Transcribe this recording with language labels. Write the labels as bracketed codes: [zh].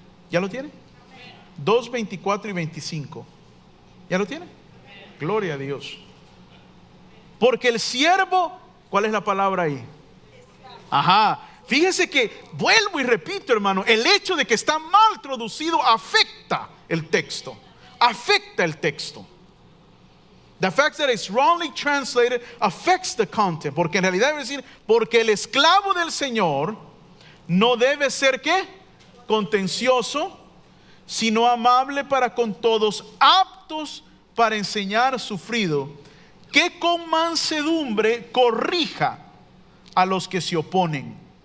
[es] ¿Ya lo tiene? 2, 24 y 25. ¿Ya lo tiene? Gloria a Dios. Porque el siervo, ¿cuál es la palabra ahí? Ajá. Fíjese que, vuelvo y repito, hermano, el hecho de que está mal traducido afecta el texto. Afecta el texto. [en] The fact that it's wrongly translated affects the content. [es] Porque en realidad debe decir, porque el esclavo del Señor no debe ser ¿qué? Contencioso, sino amable para con todos, aptos para enseñar, sufrido, que con mansedumbre corrija a los que se oponen.